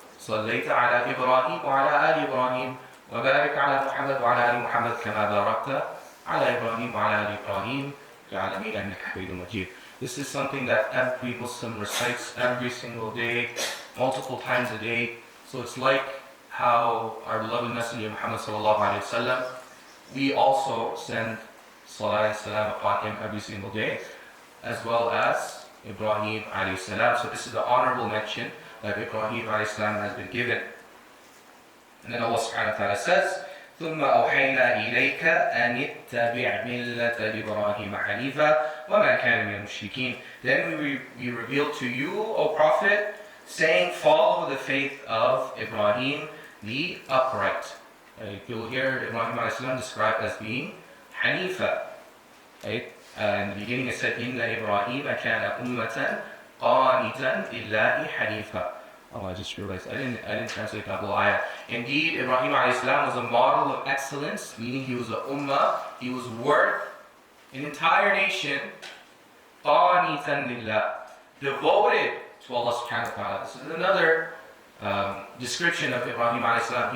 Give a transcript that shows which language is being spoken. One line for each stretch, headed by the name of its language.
Arabic: صليت على إبراهيم وعلى آل إبراهيم وبارك على محمد وعلى آل محمد كما باركت على إبراهيم وعلى آل إبراهيم في العالمين إنك حميد مجيد.
English: This is something that every Muslim recites every single day, multiple times a day. So it's like how our beloved Messenger Muhammad sallallahu alaihi wasallam, we also send salah and salam upon him every single day, as well as Ibrahim alayhi salam. So this is the honorable mention that Ibrahim alayhi salam has been given. And then Allah subhanahu wa ta'ala says,
Arabic: ثم أوحينا إليك أن اتبع ملة إبراهيم حنيفا وما كان من المشركين.
English: Then we reveal to you, O Prophet, saying, follow the faith of Ibrahim, the upright. You'll hear Ibrahim alayhi salam described as being Hanifa. Right? In the beginning it said,
Arabic: إن إبراهيم كان أمة قانتا لله حنيفا.
English: Oh, I just realized I didn't translate that whole ayah. Indeed, Ibrahim alayhi salam was a model of excellence, meaning he was a ummah, he was worth an entire nation, qanitan lillah, devoted to Allah subhanahu wa ta'ala. This is another description of Ibrahim alayhi salam.